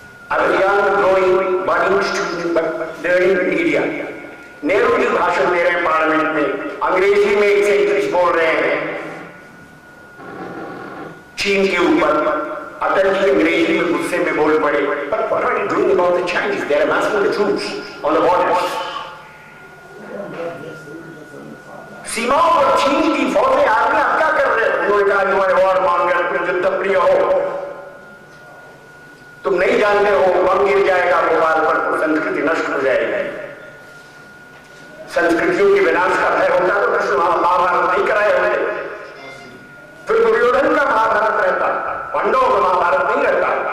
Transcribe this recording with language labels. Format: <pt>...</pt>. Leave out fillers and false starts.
<hi>अभियान growing burning student media Nehru ji भाषण दे रहे हैं पार्लियामेंट में, अंग्रेजी में एक सेंटेंस बोल रहे हैं चीन के ऊपर। अटल जी अंग्रेजी में गुस्से में बोल पड़े,</hi> <en>but what are you doing about the Chinese? They are massing the troops on the borders.</en> <hi>सीमाओं पर चीन की फौजें आर्मी आप क्या कर रहे हो? उन्होंने कहा जो वॉर मांगर तुम युद्ध प्रिय हो, तुम नहीं जानते हो बम गिर जाएगा भोपाल पर तो संस्कृति नष्ट हो जाएगी। संस्कृतियों के विनाश का भय होता तो कृष्ण महाभारत नहीं कराए होते, फिर दुर्योधन का महाभारत रहता, पांडवों का महाभारत नहीं रहता।</hi>